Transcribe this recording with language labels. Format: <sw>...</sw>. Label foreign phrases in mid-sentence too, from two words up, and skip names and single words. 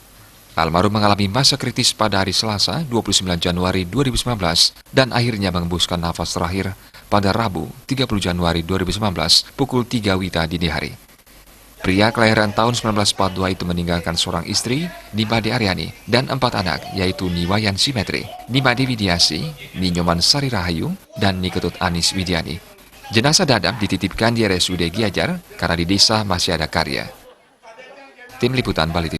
<id>Almarhum mengalami masa kritis pada hari Selasa 29 Januari 2019 dan akhirnya mengembuskan nafas terakhir pada Rabu 30 Januari 2019 pukul 3 WITA dini hari. Pria kelahiran tahun 1942 itu meninggalkan seorang istri, Nimade Aryani, dan 4 anak, yaitu Niwayan Simetri, Nimade Widiasi, Ninyoman Sari Rahayu, dan Niketut Anis Widiani. Jenazah Dadap dititipkan di RSUD Gianyar karena di desa masih ada karya. Tim Liputan Bali TV.</id>